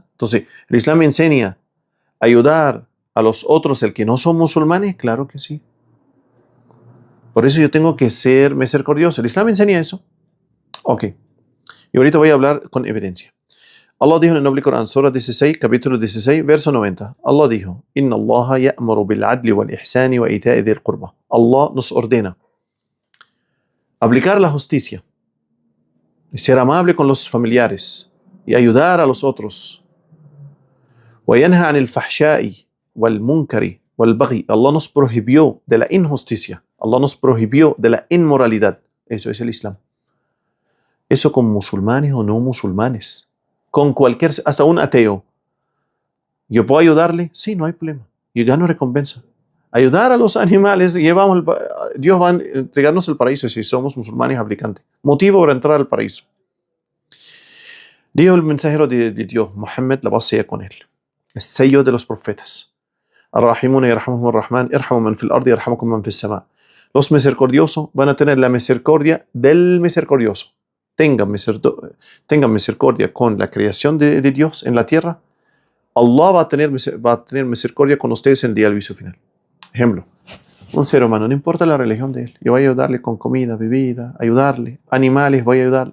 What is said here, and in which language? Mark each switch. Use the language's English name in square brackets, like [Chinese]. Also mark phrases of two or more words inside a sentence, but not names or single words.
[Spanish] Entonces, el Islam me enseña a ayudar a los otros, el que no son musulmanes. Claro que sí. Por eso yo tengo que ser misericordioso. El Islam me enseña eso. Ok. Y ahorita voy a hablar con evidencia. Allah dijo en el noble Corán, Surah 16, capítulo 16, verso 90. Allah dijo, [Arabic] إن الله يأمر بالعدل والإحسان وإيتاء ذي القربى. [Spanish] Allah nos ordena aplicar la justicia, y ser amable con los familiares y ayudar a los otros. [Arabic] وَيَنْهَى عَنِ الْفَحْشَاءِ وَالْمُنْكَرِ وَالْبَغْيِ. [Spanish] Allah nos prohibió de la injusticia. Allah nos prohibió de la inmoralidad. Eso es el Islam. Eso con musulmanes o no musulmanes. Con cualquier, hasta un ateo. ¿Yo puedo ayudarle? Sí, no hay problema. Yo gano recompensa. Ayudar a los animales, Dios va a entregarnos el paraíso si somos musulmanes aplicantes. Motivo para entrar al paraíso. Dijo el mensajero de Dios, Muhammad, la base con él. El sello de los profetas. [Arabic] الراحمون يرحمهم الرحمن، ارحموا من في الأرض يرحمكم من في السماء. [Spanish] Los misericordiosos van a tener la misericordia del misericordioso. Tengan misericordia con la creación de Dios en la tierra. Allah va a tener misericordia con ustedes en el día del juicio final. Ejemplo, un ser humano, no importa la religión de él, yo voy a ayudarle con comida, bebida, ayudarle, animales, voy a ayudarle.